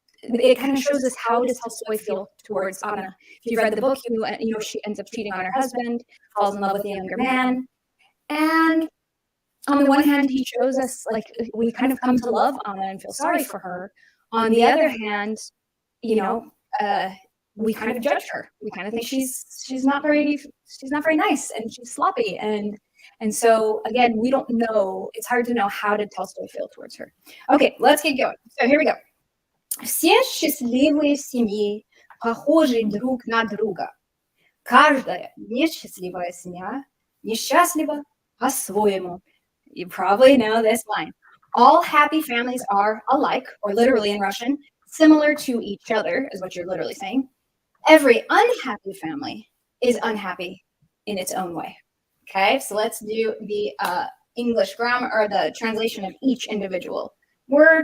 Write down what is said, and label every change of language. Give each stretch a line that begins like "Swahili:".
English: It kind of shows us how does Tolstoy feel towards Anna. If you've read the book, you know she ends up cheating on her husband, falls in love with a younger man, and on the one hand, he shows us like we kind of come to love Anna and feel sorry for her. On the other hand, you know, we kind of judge her. We kind of think she's not very nice and she's sloppy and so again, we don't know. It's hard to know how did Tolstoy feel towards her. Okay, let's get going. So here we go.
Russian: Все счастливые семьи похожи друг на друга. Каждая несчастливая семья несчастлива по-своему.
English: You probably know this line. All happy families are alike, or literally in Russian, similar to each other, is what you're literally saying. Every unhappy family is unhappy in its own way. Okay, so let's do the English grammar, or the translation of each individual word.